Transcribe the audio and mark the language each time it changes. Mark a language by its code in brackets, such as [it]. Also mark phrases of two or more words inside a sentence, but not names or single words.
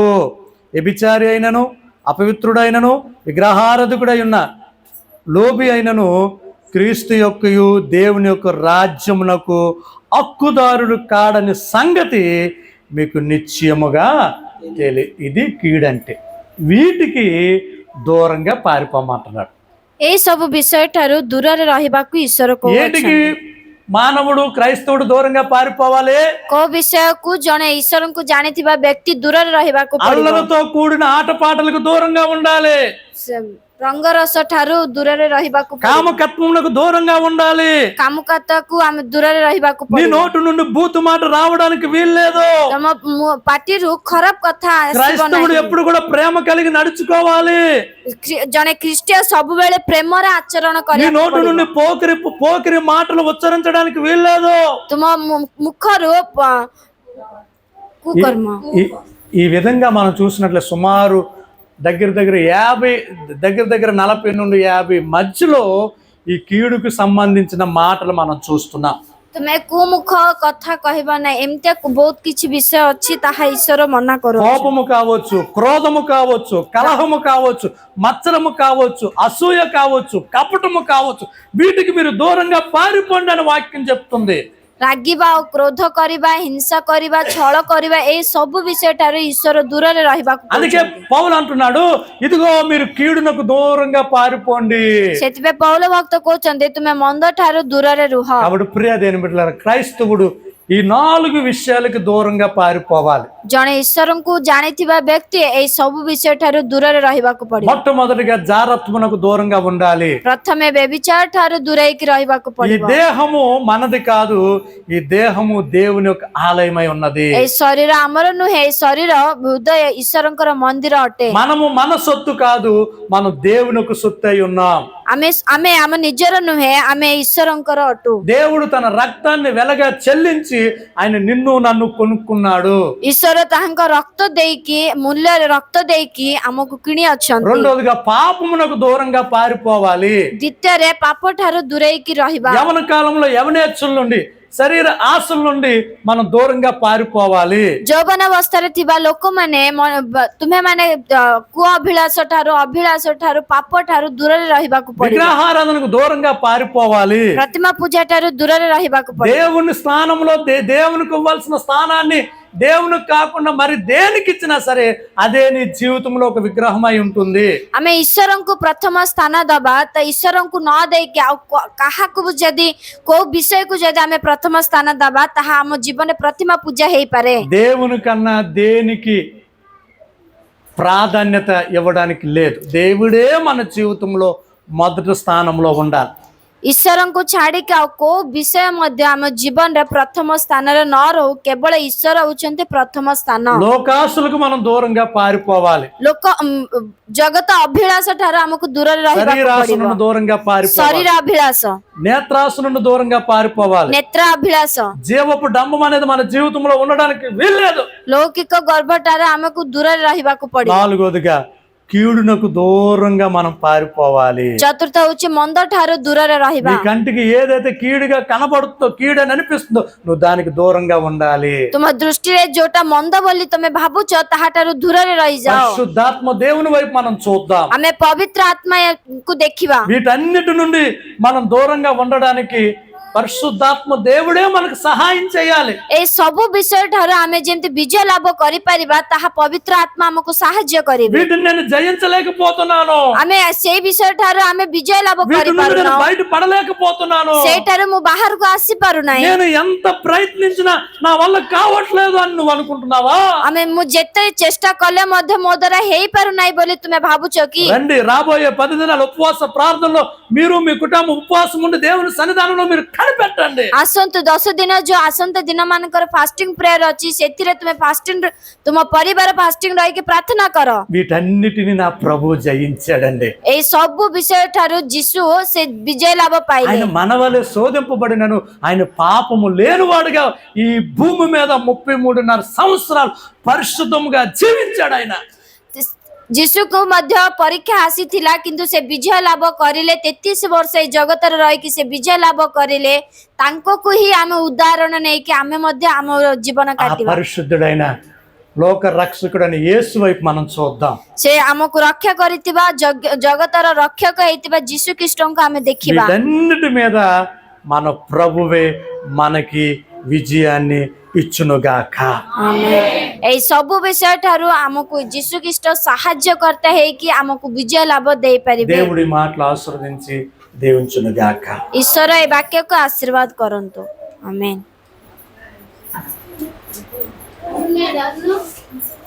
[te] వ్యభిచారి అయినను, అపవిత్రుడైనను, విగ్రహారాధకుడై ఉన్న లోబి అయినను క్రీస్తు యొక్కయు దేవుని యొక్క రాజ్యమునకు హక్కుదారుడు కాడని సంగతి మీకు నిశ్చయముగా ఇది కీడంటే. వీటికి దూరంగా పారిపోమంటున్నాడు. [or] ଏ ସବୁ ବିଷୟ ଠାରୁ ଦୂରରେ ରହିବାକୁ ଈଶ୍ୱର [te] ఏంటికి మానవుడు క్రైస్తవుడు దూరంగా పారిపోవాలి? [or] କୋଉ ବିଷୟକୁ ଜଣେ ଈଶ୍ୱରଙ୍କୁ ଜାଣିଥିବା ବ୍ୟକ୍ତି ଦୂରରେ ରହିବାକୁ ପଡିବ। [te] అల్లరితో కూడిన ఆటపాటలకు దూరంగా ఉండాలి. [or] ରଙ୍ଗରସ ଠାରୁ ଦୂରରେ ରହିବାକୁ ପଡିବ। [te] కామకత్వములకు దూరంగా ఉండాలి. [or] କାମୁକତାକୁ ଆମେ ଦୂରରେ ରହିବାକୁ [te] నీ [or] ପଡିବ। [te] నోటు నుండి బూతు మాట రావడానికి వీల్లేదు. [or] ତମ ପାଟିରୁ ଖରାପ କଥା ଆସିବ [te] క్రైస్తవుడు [or] ନାହିଁ। [te] ఎప్పుడు కూడా ప్రేమ కలిగి నడుచుకోవాలి. [or] ଜଣେ ଖ୍ରୀଷ୍ଟିୟ ସବୁବେଳେ ପ୍ରେମରେ ଆଚରଣ [te] నీ [or] କରିବାକୁ [te] నోటు నుండి పోకిరి మాటలు ఉచ్చరించడానికి వీల్లేదు. [or] ତୁମ ମୁଖରୁ କୁକର୍ମ [te] ఈ విధంగా మనం చూసినట్లే సుమారు దగ్గర 40 నుండి 50 మధ్యలో ఈ కీడుకు సంబంధించిన మాటలు మనం చూస్తున్నాం. [or] ତୁମେ କୁମୁଖ କଥା କହିବ ନାହିଁ। ଏମିତି ବହୁତ କିଛି ବିଷୟ ଅଛି ତାହା ଈଶ୍ୱର ମନା କରୁ। [te] కోపము కావచ్చు, క్రోధము కావచ్చు, కలహము కావచ్చు, మత్సరము కావచ్చు, అసూయ కావచ్చు, కపటము కావచ్చు, వీటికి మీరు దూరంగా పారిపోండి అని వాక్యం చెప్తుంది. [or] ରାଗିବା ଆଉ କ୍ରୋଧ କରିବା, ହିଂସା କରିବା, ଛଳ କରିବା ଏଇ ସବୁ ବିଷୟ ଠାରୁ ଈଶ୍ୱର ଦୂରରେ ରହିବାକୁ [te] అందుకే పౌలు అంటున్నాడు, ఇదిగో మీరు కీడునకు దూరంగా పారిపోండి. [or] ସେଥିପାଇଁ ପౌଲ ଭକ୍ତ କହୁଛନ୍ତି ତୁମେ ମନ୍ଦ ଠାରୁ ଦୂରରେ ରୁହ। [te] కాబట్టి ప్రియ దేని బిడ్డలారా, క్రైస్తవుడు ఈ 4 విషయాలకు దూరంగా పారిపోవాలి. [or] ଜଣେ ଈଶ୍ୱରଙ୍କୁ ଜାଣିଥିବା ବ୍ୟକ୍ତି ଏଇ ସବୁ ବିଷୟ ଠାରୁ ଦୂରରେ ରହିବାକୁ ପଡିବ। [te] మొట్టమొదటిగా జారత్వమునకు దూరంగా ఉండాలి. [or] ପ୍ରଥମେ ବ୍ୟభిଚାର ଠାରୁ ଦୂରେଇକି ରହିବାକୁ [te] ఈ [or] ପଡିବ। [te] దేహము మనది కాదు, ఈ దేహము దేవుని యొక్క ఆలయమై ఉన్నది. [or] ଏଇ ଶରୀର ଆମର ନୁହେଁ, ଏଇ ଶରୀର ହୃଦୟ ଈଶ୍ୱରଙ୍କର ମନ୍ଦିର ଅଟେ। [te] మనము మన సొత్తు కాదు, మనం దేవుని యొక్క సొత్తు అయి ఉన్నాం. [or] ଆମେ ଆମ ନିଜର ନୁହେଁ, ଆମେ ଈଶ୍ୱରଙ୍କର ଅଟୁ। [te] దేవుడు తన రక్తాన్ని వెలగా చెల్లించి ఆయన నిన్ను నన్ను కొనుక్కున్నాడు. [or] ଈଶ୍ୱର ତାହାଙ୍କ ରକ୍ତ ଦେଇକି, ମୂଲ୍ୟରେ ରକ୍ତ ଦେଇକି ଆମକୁ କିଣି ଅଛନ୍ତି। [te] రెండోదిగా పాపమునకు దూరంగా పారిపోవాలి. [or] ଦ୍ୱିତୀୟରେ ପାପ ଠାରୁ ଦୂରେଇକି ରହିବା। [te] యవన కాలంలో యవనేచ్ఛల నుండి, శరీర ఆశల నుండి మనం దూరంగా పారిపోవాలి. [or] ଯୌବନାବସ୍ଥାରେ ଥିବା ଲୋକମାନେ ତୁମେମାନେ କୁଅ ଅଭିଳାଷ ଠାରୁ ପାପ ଠାରୁ ଦୂରରେ ରହିବାକୁ ପଡିବ। [te] విగ్రహారాధనకు దూరంగా పారిపోవాలి. [or] ପ୍ରତିମା ପୂଜା ଠାରୁ ଦୂରରେ ରହିବାକୁ ପଡିବ। [te] దేవుని స్థానంలో దేవునికి ఇవ్వాల్సిన స్థానాన్ని దేవునికి కాకుండా మరి దేనికి ఇచ్చినా సరే అదే నీ జీవితంలో ఒక విగ్రహమై ఉంటుంది. [or] ଆମେ ଈଶ୍ୱରଙ୍କୁ ପ୍ରଥମ ସ୍ଥାନ ଦବା, ତ ଈଶ୍ୱରଙ୍କୁ ନ ଦେଇକି ଆଉ କାହାକୁ ଯଦି କୋଉ ବିଷୟକୁ ଯଦି ଆମେ ପ୍ରଥମ ସ୍ଥାନ ଦବା, ତାହା ଆମ ଜୀବନରେ ପ୍ରତିମା ପୂଜା ହେଇପାରେ। [te] దేవుని కన్నా దేనికి ప్రాధాన్యత ఇవ్వడానికి లేదు. దేవుడే మన జీవితంలో మొదటి స్థానంలో ఉండాలి. [or] ଈଶ୍ୱରଙ୍କୁ ଛାଡିକି ଆଉ କୋଉ ବିଷୟ ମଧ୍ୟ ଆମ ଜୀବନରେ ପ୍ରଥମ ସ୍ଥାନରେ ନ ରହୁ, କେବଳ ଈଶ୍ୱର ହଉଛନ୍ତି ପ୍ରଥମ ସ୍ଥାନ। [te] లోకాసులకు మనం దూరంగా పారిపోవాలి. [or] ଲୋକ ଜଗତ ଅଭିଳାଷ ଠାରୁ ଆମକୁ ଦୂରରେ ରହିବାକୁ [te] శరీరాశ [or] ପଡିବ। [te] నుండి దూరంగా పారిపోవాలి. [or] ଶରୀର ଅଭିଳାଷ, [te] నేత్రాశ నుండి దూరంగా పారిపోవాలి. [or] ନେତ୍ର ଅଭିଳାଷ, [te] జీవపు డంబం అనేది మన జీవితంలో ఉండడానికి వీల్లేదు. [or] ଲୌକିକ ଗର୍ଭ ଠାରୁ ଆମକୁ ଦୂରରେ ରହିବାକୁ ପଡିବ। [te] నాలుగోదిగా కీడునకు దూరంగా మనం పారిపోవాలి. [or] ଚତୁର୍ଥ ହଉଛି ମନ୍ଦ ଠାରୁ ଦୂରରେ [te] నీ [or] ରହିବା। [te] కంటికి ఏదైతే కీడుగా కనబడుతుందో, కీడని అనిపిస్తుందో, నువ్వు దానికి దూరంగా ఉండాలి. [or] ତୁମ ଦୃଷ୍ଟିରେ ଯୋଉଟା ମନ୍ଦ ବୋଲି ତମେ ଭାବୁଛ ତାହା ଠାରୁ ଦୂରରେ ରହିଯାଅ। [te] పరిశుద్ధాత్మ దేవుని వైపు మనం చూద్దాం. [or] ଆମେ ପବିତ୍ର ଆତ୍ମାକୁ ଦେଖିବା। [te] వీటన్నిటి నుండి మనం దూరంగా ఉండడానికి పరిశుద్ధాత్మ దేవుడే మనకు సహాయం చేయాలి. [or] এই ସବୁ ବିଷୟ ଠାରୁ ଆମେ ଯେମିତି ବିଜୟ ଲାଭ କରିପାରିବା ତାହା ପବିତ୍ର ଆତ୍ମା ଆମକୁ ସାହାଯ୍ୟ କରିବେ। [te] వీటిని నేను జయించలేకపోతున్నాను, [or] ଆମେ ସେଇ ବିଷୟ ଠାରୁ ଆମେ ବିଜୟ ଲାଭ [te] వీటి నుండి [or] କରିପାରୁନ, [te] నేను బయట పడలేకపోతున్నాను, [or] ସେଇଠାରୁ ମୁଁ ବାହାରକୁ ଆସିପାରୁନାହିଁ। [te] నేను ఎంత ప్రయత్నించినా నా వల్ల కావట్లేదు అని నువ్వు అనుకుంటున్నావా? [or] ମୁଁ ଯେତେ ଚେଷ୍ଟା କଲେ ମଧ୍ୟ ମୋ ଦ୍ୱାରା ହେଇପାରୁନାହିଁ ବୋଲି ତୁମେ ଭାବୁଛ କି? [te] రండి, రాబోయే 10 దినాల ఉపవాస ప్రార్థనలో మీరు మీ కుటుంబం ఉపవాసం ఉండి దేవుని సన్నిధానంలో మీరు కనిపెట్టండి. [or] ଆସନ୍ତୁ 10 ଦିନ ଯୋଉ ଆସନ୍ତା ଦିନ ମାନଙ୍କର [en] fasting prayer [or] ଅଛି, ସେଥିରେ ତୁମେ ଫାଷ୍ଟିଂ, ତୁମ ପରିବାର ଫାଷ୍ଟିଂ ରହିକି ପ୍ରାର୍ଥନା କର। [te] వీటన్నిటిని నా ప్రభు జయించాడండి. [or] এই ସବୁ ବିଷୟ ଠାରୁ ଯୀଶୁ ସେ ବିଜୟ ଲାଭ ପାଇଲେ। [te] ఆయన మనవలే శోధింపబడినను ఆయన పాపము లేనివాడుగా ఈ భూమి మీద 33.5 సంవత్సరాలు పరిశుద్ధముగా జీవించాడు ఆయన. [or] ଯୀଶୁକୁ ମଧ୍ୟ ପରୀକ୍ଷା ଆସିଥିଲା, କିନ୍ତୁ ସେ ବିଜୟ ଲାଭ କରିଲେ। 33 ବର୍ଷ ଏଇ ଜଗତରେ ରହିକି ସେ ବିଜୟ ଲାଭ କରିଲେ। ତାଙ୍କକୁ ହିଁ ଆମେ ଉଦାହରଣ ନେଇକି ଆମେ ମଧ୍ୟ ଆମ ଜୀବନ [te] ఆ [or] କାଟିବା। [te] పరిశుద్ధుడైన లోక రక్షకుడైన యేసు వైపు మనం చూద్దాం. [or] ସେ ଆମକୁ ରକ୍ଷା କରିଥିବା ଜଗତର ରକ୍ଷକ ହେଇଥିବା ଯୀଶୁ ଖ୍ରୀଷ୍ଟଙ୍କୁ ଆମେ ଦେଖିବା। [te] వీటన్నిటి మీద మన ప్రభువే మనకి విజయాన్ని ఇచ్చునుగాక. [or] ଏଇ ସବୁ ବିଷୟ ଠାରୁ ଆମକୁ ଯୀଶୁ ଖ୍ରୀଷ୍ଟ ସାହାଯ୍ୟକର୍ତ୍ତା ହେଇକି ଆମକୁ ବିଜୟ ଲାଭ ଦେଇପାରିବେ। [te] దేవుడి మాటలు ఆశీర్వదించి దీవించునుగాక. [or] ଈଶ୍ୱର ଏ ବାକ୍ୟକୁ ଆଶୀର୍ବାଦ କରନ୍ତୁ। ଆମେନ୍।